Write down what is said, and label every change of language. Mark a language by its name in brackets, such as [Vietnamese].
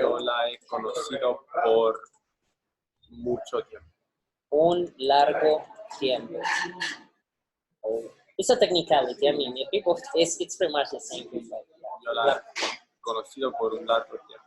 [Spanish] Yo la he conocido por mucho tiempo. Un largo tiempo. Oh. [English] It's a technicality. I mean, people, it's pretty much the same thing. Like, [Spanish] yo la he conocido por un largo tiempo.